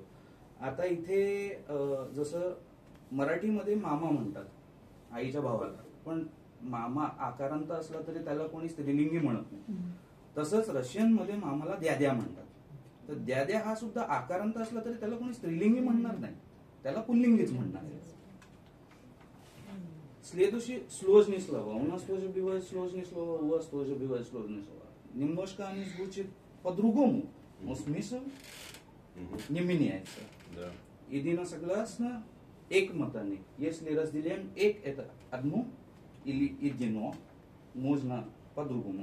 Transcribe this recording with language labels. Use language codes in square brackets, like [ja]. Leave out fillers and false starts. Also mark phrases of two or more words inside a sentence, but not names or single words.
[mr] आता इथे जसं मराठीमध्ये मामा म्हणतात आईच्या भावाला, पण मामा आकारांत असला तरी त्याला कोणी स्त्रीलिंगी म्हणत नाही. तसंच रशियनमध्ये मामाला द्याद्या म्हणतात. तर द्याद्या हा सुद्धा आकारांत असला तरी त्याला कोणी स्त्रीलिंगी म्हणणार नाही, त्याला पुल्लिंगीच म्हणणार आहे. [ru] Сложнослова. У нас тоже бывает сложные слова, у вас тоже бывают сложные слова. Немножко они звучат по-другому, но смысл не меняется. Да. Единосогласно, экмотаны. Если разделяем эк это одно или едино, можно по-другому.